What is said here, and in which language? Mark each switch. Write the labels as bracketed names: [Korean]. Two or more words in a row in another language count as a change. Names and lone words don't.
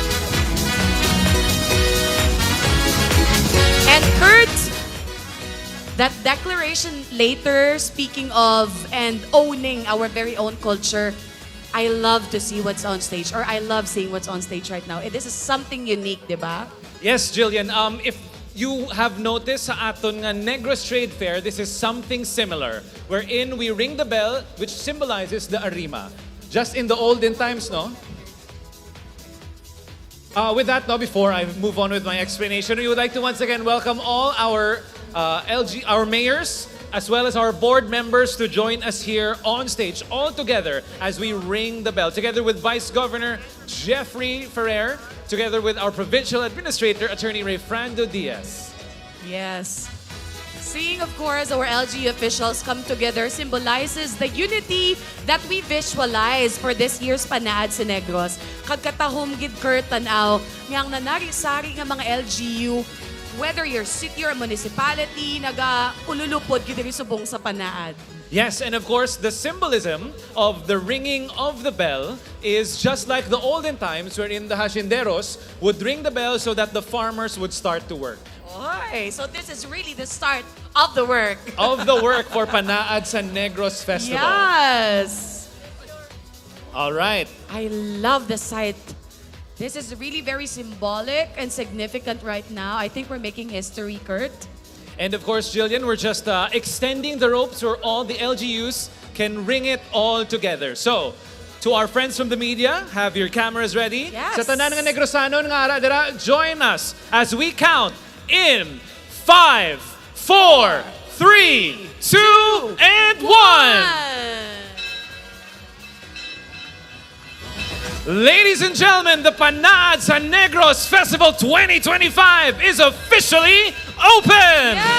[English] And Kurt, that declaration later, speaking of and owning our very own culture, I love to see what's on stage, or I love seeing what's on stage right now. This is something unique, di ba? Yes, Jillian. If you have noticed [Hiligaynon] sa aton nga [English] Negros Trade Fair, this is something similar, wherein we ring the bell, which symbolizes the arima. Just in the olden times, no? With that, no, before I move on with my explanation, we would like to once again welcome all our our mayors, as well as our board members to join us here on stage, all together as we ring the bell, together with Vice Governor Jeffrey Ferrer, together with our Provincial Administrator, Attorney Rayfrando Diaz. Yes. Seeing, of course, our LG officials come together symbolizes the unity that we visualize for this year's Panaad sa Negros. [Hiligaynon] Kagkatahom gid Kurt tanaw, ngayang nanari-sari nga mga LGU, [English] whether your city or municipality, [Hiligaynon] naga-ululupod gid diri subong sa Panaad. [English] Yes, and of course, the symbolism of the ringing of the bell is just like the olden times wherein the hacienderos would ring the bell so that the farmers would start to work. Oy, so this is really the start of the work. Of the work for Panaad sa Negros Festival. Yes! All right. I love the sight. This is really very symbolic and significant right now. I think we're making history, Kurt. And of course, Jillian, we're just extending the ropes where all the LGUs can ring it all together. So, to our friends from the media, have your cameras ready. Yes. [Hiligaynon] Sa tanan nga Negrosano nga ara dira, [English] join us as we count in 5, 4, 3, 2, and 1. Ladies and gentlemen, the Panaad sa Negros Festival 2025 is officially open!